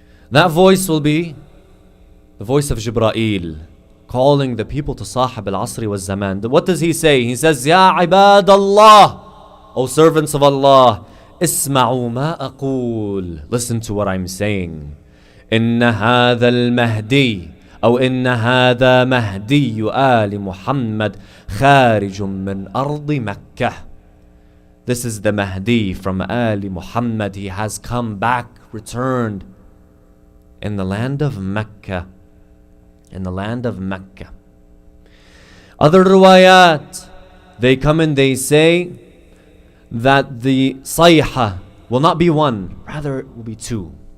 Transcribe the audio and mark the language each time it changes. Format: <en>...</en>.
<en>That voice will be the voice of Jibreel, calling the people to Sahib al-Asri wa Zaman. What does he say? He says, Ya ibad Allah, O servants of Allah, isma'u ma aqul, listen to what I'm saying.</en> <ar>Inna hadha al-Mahdi, أو إن هذا مهدي آل محمد خارج من أرض مكة.</ar> <en>This is the Mahdi from Ali Muhammad. He has come back, returned in the land of Mecca. In the land of Mecca. Other riwayat, they come and they say that the sayha will not be 1, rather it will be 2.</en>